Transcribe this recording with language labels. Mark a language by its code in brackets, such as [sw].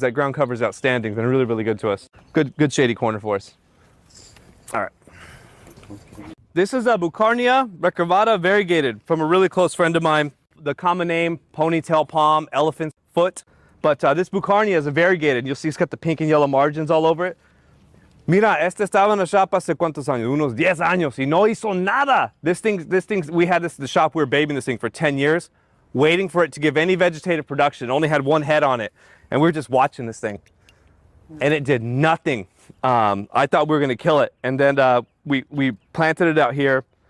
[en] That ground cover is outstanding. Been really good to us. Good shady corner for us. All right. This is a Bucarnia recurvata variegated from a really close friend of mine. The common name, ponytail palm, elephant foot. But this Bucarnia is a variegated. You'll see it's got the pink and yellow margins all over it. [es] Mira, este estaba en la shop hace cuántos años? Unos 10 años y no hizo nada. [en] This thing, we had this in the shop, we were babying this thing for 10 years. waiting for it to give any vegetative production. It only had one head on it. And we were just watching this thing. And it did nothing. I thought we were going to kill it. And then we planted it out here.